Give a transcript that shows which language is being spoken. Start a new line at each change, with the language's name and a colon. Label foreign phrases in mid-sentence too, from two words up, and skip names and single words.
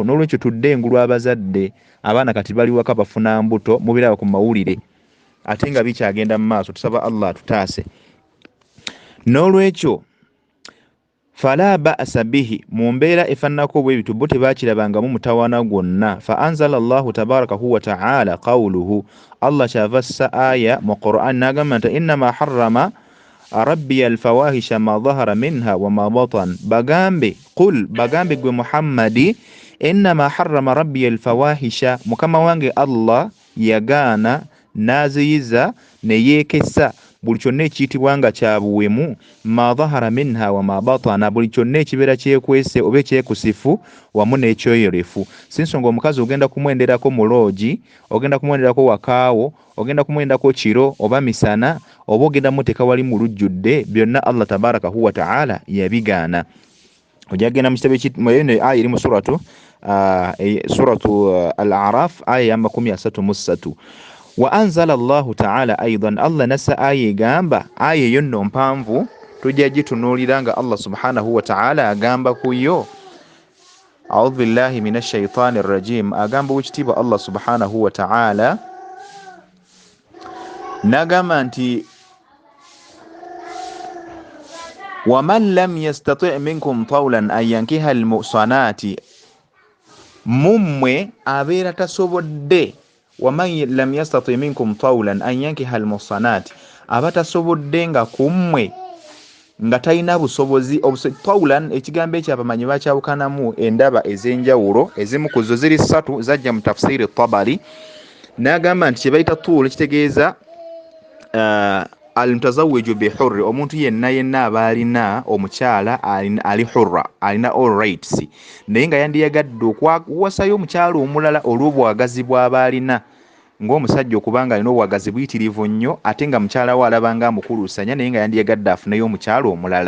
Ganda: N'olwekyo tudde engulu abazadde, abaana kati bali waka bafuna mbuto, mubiraba ku mawulire ate nga bikyagenda mu maaso. Tusaba Allah tutaase. N'olwekyo
Arabic: فلا بأس به,
Ganda: mu mbeera efaananako bwe bityo bo tebaakirabangamu mutawaana gwonna.
Arabic: فأنزل الله تبارك وتعالى قوله,
Ganda: Allah kyava assa aya mu Qur'an n'agamba nti
Arabic: إنما حرم ربي الفواحش ما ظهر منها وما بطن.
Ganda: Bagambe gwe Muhammadi,
Arabic: إنما حرم ربي الفواحش,
Ganda: mukama wange Allah yagaana n'aziyiza ne yeekesa buli kyonna ekiyitibwa nga kya buwemu,
Arabic: ما ظهر منها وما بطن,
Ganda: buli kyonna ekibeera kyekwese oba ekyekusifu wamu n'ekyoyolefu. Si nsonga omukazi ogenda kumwenderako mu loogi, ogenda kumwenderako wakaawo, ogenda kumwenderako kiro oba misana, oba ogenda muteeka wali mu lujjudde, byonna Allah
Arabic: تبارك وتعالى
Ganda: yabigaana. Ojagenda mu kitabo eno aya eri mu suratu Al-A'raf aya ya 33.
Arabic: وأنزل الله تعالى أيضا,
Ganda: Allah nasa aya egamba, aya eyo nno mpanvu tujja gitunuulira nga Allah
Arabic: سبحانه وتعالى
Ganda: agamba ku yo.
Arabic: أعوذ بالله من الشيطان الرجيم.
Ganda: Agamba wekitiibwa
Arabic: الله سبحانه وتعالى
Ganda: n'agamba nti
Arabic: ومن لم يستطع منكم طولا أن ينكح المحصنات,
Ganda: mummwe abeera tasobodde,
Arabic: ومن لم يستطع منكم طولا أن ينكح المحصنات,
Ganda: aba tasobodde nga kummwe nga talina busobozi. Tawlan ekigambo ekyo abamanyi bakyawukanamu endaba ez'enjawulo, ezimu ku zo ziri 3 zajja mu tafsiri Tabari. N'agamba nti kye bayita tuul kitegeeza
Arabic: المتزوج بحرة,
Ganda: omuntu yenna aba alina omukyala ali hurra, alina
English: all rights,
Ganda: naye nga yandiyagadde okuwasayo omukyala omulala olw'obwagazi bw'aba alina, ng'omusajja okubanga alina obwagazi buyitirivu nnyo ate nga mukyala we alaba nga amukuluusanya, naye nga yandiyagadde afuneyo omukyala omulala.